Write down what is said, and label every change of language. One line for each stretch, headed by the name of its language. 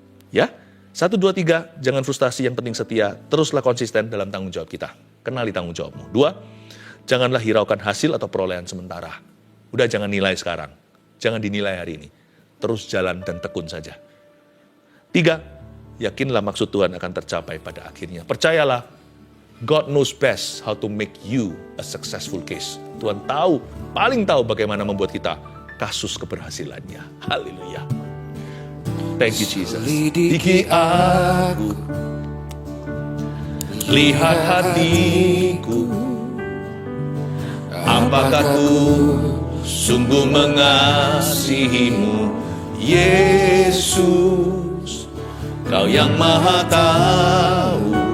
Indonesian: Ya, 1, 2, 3, jangan frustasi, yang penting setia. Teruslah konsisten dalam tanggung jawab kita. Kenali tanggung jawabmu. 2, janganlah hiraukan hasil atau perolehan sementara. Udah jangan nilai sekarang. Jangan dinilai hari ini. Terus jalan dan tekun saja. 3, yakinlah maksud Tuhan akan tercapai pada akhirnya. Percayalah,
English: God knows best how to make you a successful case.
Indonesian: Tuhan tahu, paling tahu bagaimana membuat kita kasus keberhasilannya. Haleluya.
English: Thank you Jesus.
Indonesian: Selidiki aku, lihat hatiku, apakah ku sungguh mengasihimu, Yesus, Kau yang Maha Tahu